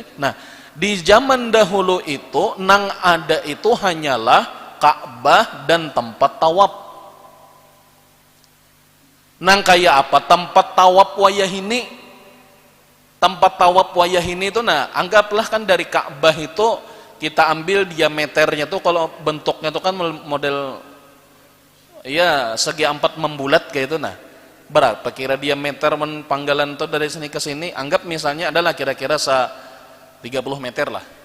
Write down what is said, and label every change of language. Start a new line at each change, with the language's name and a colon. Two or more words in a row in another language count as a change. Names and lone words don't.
Banjar: Nah, di zaman dahulu itu nang ada itu hanyalah Ka'bah dan tempat tawaf. Nang kayak apa? Tempat tawaf wayah ini. Tempat tawaf wayah ini itu nah, anggaplah kan dari Ka'bah itu kita ambil diameternya tuh, kalau bentuknya tuh kan model ya segi 4 membulat kayak itu nah. Berapa kira diameter panggalan tuh dari sini ke sini?
Indonesian: Anggap misalnya adalah kira-kira 30 meter lah.